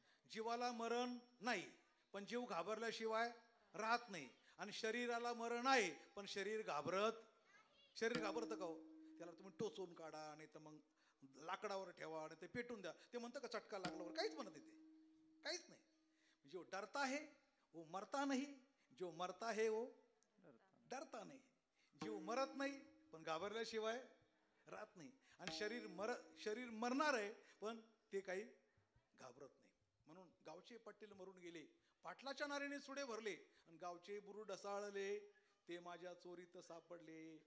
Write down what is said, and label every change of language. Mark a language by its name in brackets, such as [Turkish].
[Marathi] जीवाला मरण नाही पण जीव घाबरल्याशिवाय राहत नाही. आणि शरीराला मरण आहे पण शरीर घाबरतं का हो? त्याला तुम्ही टोचून काढा, नाही तर मग लाकडावर ठेवा आणि ते पेटून द्या, ते म्हणतं का चटका लागल्यावर? काहीच म्हणत येते, काहीच नाही. [Hindi] जो डरता है वो मरता नहीं, जो मरता है वो डरता नहीं. [Marathi] जीव मरत नाही पण घाबरल्याशिवाय राहत नाही. आणि शरीर मरणार आहे पण ते काही घाबरत नाही. म्हणून गावचे पाटील मरून गेले, पाटलाच्या नारीने चुडे भरले, आणि गावचे बुरू ढसाळले, ते माझ्या चोरीत सापडले.